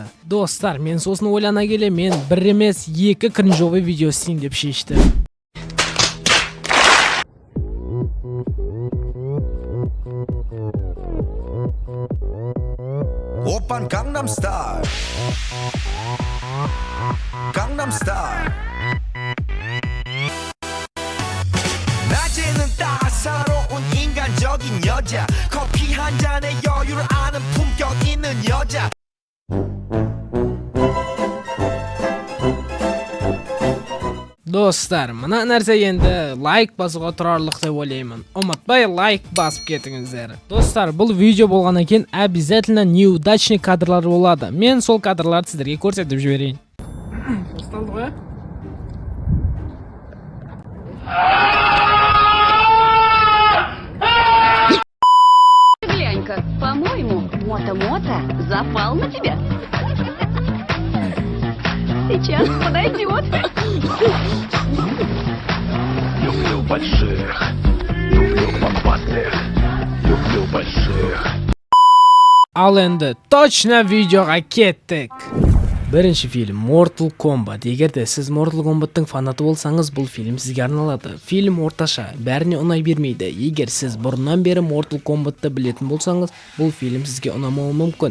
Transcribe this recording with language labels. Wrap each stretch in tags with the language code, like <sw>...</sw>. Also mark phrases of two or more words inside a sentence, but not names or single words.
<kk>Достар, мен сосын ойлана келе мен бір емес екі кринжовый видео істейін деп шештім. Опан Gangnam Style. Gangnam Style.</kk> <ko>낮에는 따사로운 인간적인 여자. 커피 한 잔에 여유를 아는 품격 있는 여자.</ko> <kk>Достар, мына нәрсе енді лайк басуға тұрарлық деп ойлаймын. Ұмытпай лайк басып кетіңіздер. Достар, бұл видео болғаннан кейін</kk> <ru>обязательно неудачный</ru> <kk>кадрлар болады. Мен сол кадрларды сіздерге көрсетіп жіберейін. Басталды ғой?</kk> <ru>Глянь-ка, по-моему, Мота-Мота запал на тебя. Сейчас подойдет. Люблю больших, люблю попастых, люблю больших.</ru> <kk>Ал енді точно видеоға кеттік. Бірінші фильм Mortal Kombat. Егерде сіз Mortal Kombat'тың фанаты болсаңыз, бұл фильм сізге арналады. Фильм орташа, бәріне ұнай бермейді. Егер сіз бұрыннан бері Mortal Kombat'ты білетін болсаңыз, бұл фильм сізге ұнамауы мүмкін.</kk>